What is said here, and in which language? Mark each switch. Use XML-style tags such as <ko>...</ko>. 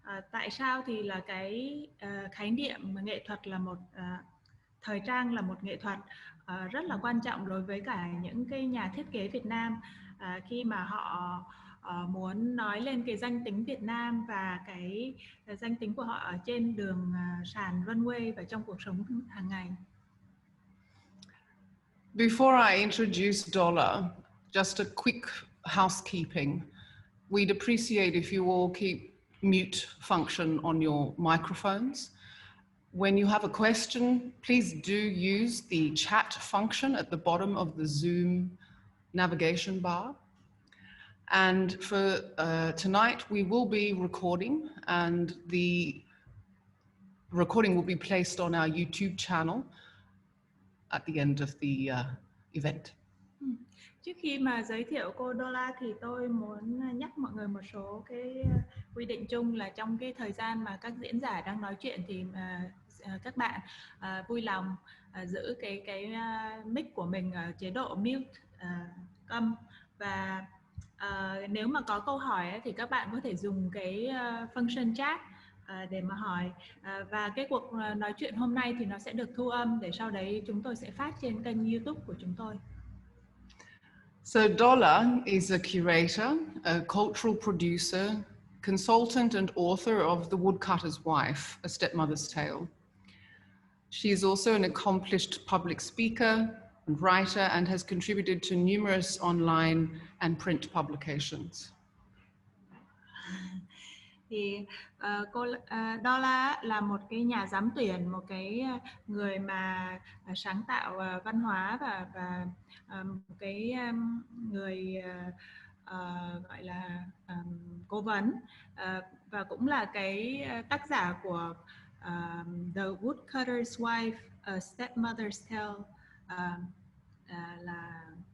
<vi>Tại sao thì là cái khái niệm nghệ thuật là một thời trang là một nghệ thuật rất là quan trọng đối với cả những cái nhà thiết kế Việt Nam, khi mà họ muốn nói lên cái danh tính Việt Nam và cái danh tính của họ ở trên đường sàn runway và trong cuộc sống hàng ngày.</vi> <en>Before I introduce Dolla, just a quick housekeeping. We'd appreciate if you all keep mute function on your microphones. When you have a question, please do use the chat function at the bottom of the Zoom navigation bar. And for tonight, we will be recording, and the recording will be placed on our YouTube channel at the end of the event.</en> <vi>Trước khi mà giới thiệu cô Dolla thì tôi muốn nhắc mọi người một số cái quy định chung, là trong cái thời gian mà các diễn giả đang nói chuyện thì các bạn vui lòng giữ cái mic của mình ở chế độ mute, câm, và nếu mà có câu hỏi thì các bạn có thể dùng cái function chat để mà hỏi, và cái cuộc nói chuyện hôm nay thì nó sẽ được thu âm để sau đấy chúng tôi sẽ phát trên kênh YouTube của chúng tôi.</vi> <en>So Dolla is a curator, a cultural producer, consultant and author of The Woodcutter's Wife, A Stepmother's Tale. She is also an accomplished public speaker, writer and has contributed to numerous online and print publications.</en> <vi>Thì cô Dolla là một cái nhà giám tuyển, một cái người mà sáng tạo văn hóa và một cái người gọi là cố vấn, và cũng là cái tác giả của The Woodcutter's Wife, A Stepmother's Tale, là</vi>